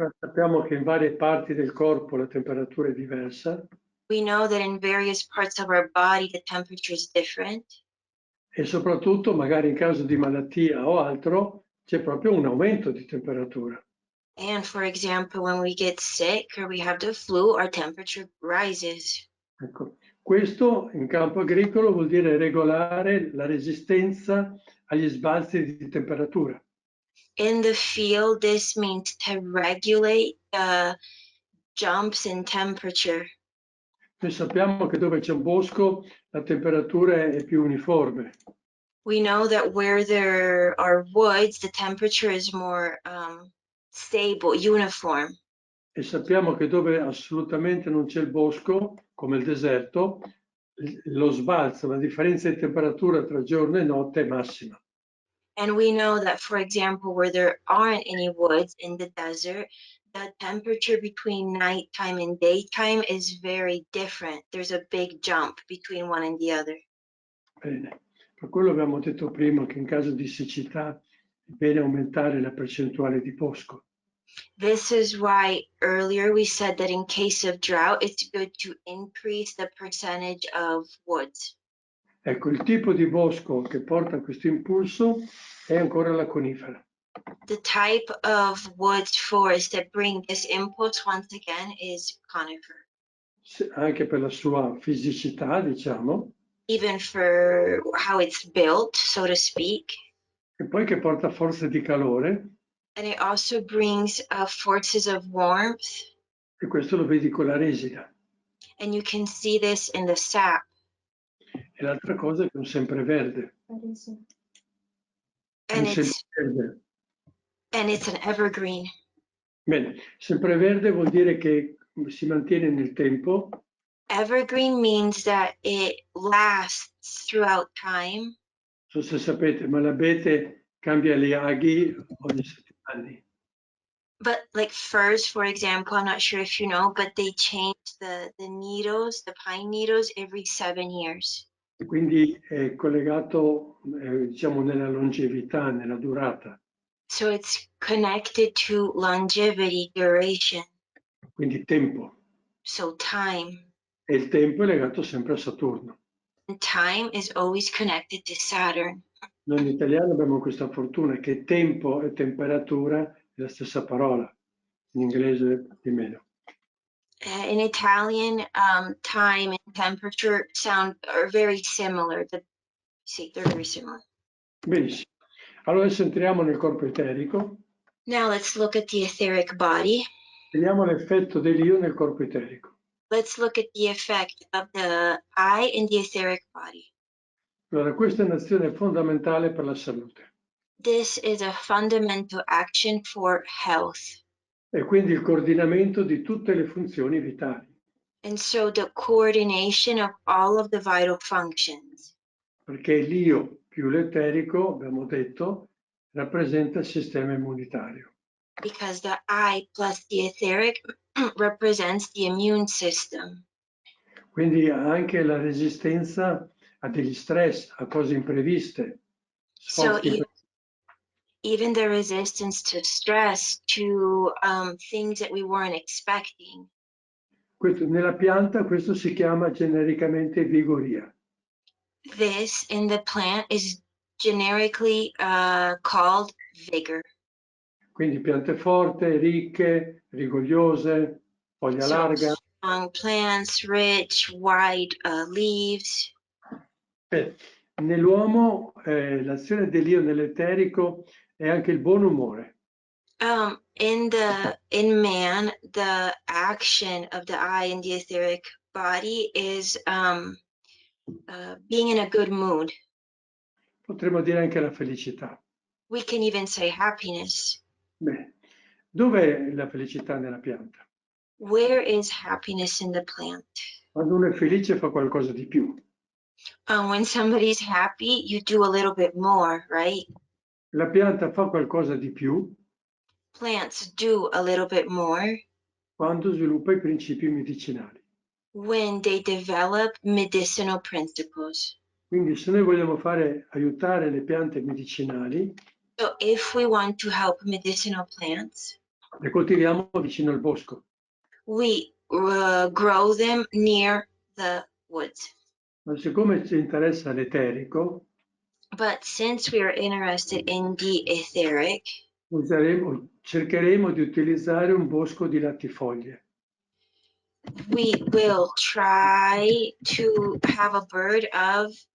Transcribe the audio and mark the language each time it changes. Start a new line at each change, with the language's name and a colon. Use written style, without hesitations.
Italian: Sappiamo che in varie parti del corpo la temperatura è diversa.
English: We know that in various parts of our body the temperature is different.
Italian: E soprattutto, magari in caso di malattia o altro, c'è proprio un aumento di temperatura.
English: And for example, when we get sick or we have the flu, our temperature rises.
Italian: Ecco. Questo in campo agricolo vuol dire regolare la resistenza agli sbalzi di temperatura.
English: In the field, this means to regulate jumps in temperature.
Italian: Noi sappiamo che dove c'è un bosco la temperatura è più uniforme.
English: We know that where there are woods, the temperature is more stable, uniform.
Italian: E sappiamo che dove assolutamente non c'è il bosco, come il deserto, lo sbalzo, la differenza di temperatura tra giorno e notte è massima.
English: And we know that, for example, where there aren't any woods in the desert, the temperature between nighttime and daytime is very different. There's a big jump between one and the other.
Italian: Bene. Per quello abbiamo detto prima che in caso di siccità è bene aumentare la percentuale di bosco.
English: This is why earlier we said that in case of drought, it's good to increase the percentage of woods.
Italian: Ecco, il tipo di bosco che porta a questo impulso è ancora la conifera.
English: The type of woods forest that bring this impulse once again is conifer.
Italian: Anche per la sua fisicità, diciamo,
English: Even for how it's built, so to speak.
Italian: e poi che porta forze di calore,
English: And it also brings forces of warmth.
Italian: e questo lo vedi con la resina.
English: And you can see this in the sap.
Italian: E l'altra cosa è che è un sempreverde.
English: And
Italian: Un sempreverde.
English: it's an evergreen.
Italian: Bene, sempreverde vuol dire che si mantiene nel tempo.
English: Evergreen means that it lasts throughout time.
Italian: Non so se sapete, ma l'abete cambia gli aghi ogni 7 anni.
English: But like firs, for example, I'm not sure if you know, but they change the needles, the pine needles, every 7 years.
Italian: Quindi è collegato, diciamo, nella longevità, nella durata.
English: So it's connected to longevity, duration.
Italian: Quindi tempo.
English: So time.
Italian: E il tempo è legato sempre a Saturno.
English: And time is always connected to Saturn.
Italian: Noi in italiano abbiamo questa fortuna che tempo e temperatura è la stessa parola, in inglese di meno.
English: In Italian, time and temperature are very similar. They're very similar.
Italian: Benissimo. Allora adesso entriamo nel corpo eterico.
English: Now let's look at the etheric body.
Italian: Vediamo l'effetto dell'io nel corpo eterico.
English: Let's look at the effect of the I in the etheric body.
Italian: Allora, questa è un'azione fondamentale per la salute.
English: This is a fundamental action for health.
Italian: E quindi il coordinamento di tutte le funzioni vitali.
English: And so the coordination of all of the vital functions.
Italian: Perché l'io più l'eterico, abbiamo detto, rappresenta il sistema immunitario.
English: Because the I plus the etheric represents the immune system.
Italian: Quindi anche la resistenza a degli stress, a cose impreviste.
English: So even the resistance to stress, to things that we weren't expecting.
Italian: Nella pianta questo si chiama genericamente vigoria.
English: This in the plant is generically called vigor.
Italian: Quindi piante forti, ricche, rigogliose, foglia larga.
English: Strong plants, rich, wide leaves.
Italian: Nell'uomo l'azione dell'io nell'eterico è anche il buon umore.
English: In man, the action of the I in the etheric body is being in a good mood.
Italian: Potremmo dire anche la felicità.
English: We can even say happiness.
Italian: Beh, dov'è la felicità nella pianta?
English: Where is happiness in the plant?
Italian: Quando uno è felice fa qualcosa di più.
English: When somebody's happy, you do a little bit more, right?
Italian: La pianta fa qualcosa di più
English: Plants do a little bit more
Italian: quando sviluppa i principi medicinali.
English: when they develop medicinal principles.
Italian: Quindi se noi vogliamo aiutare le piante medicinali,
English: So if we want to help medicinal plants,
Italian: le coltiviamo vicino al bosco.
English: we grow them near the woods.
Italian: Ma siccome ci interessa l'eterico,
English: But since we are interested in the etheric,
Italian: cercheremo di utilizzare un bosco di latifoglie.
English: we will try to have a bird of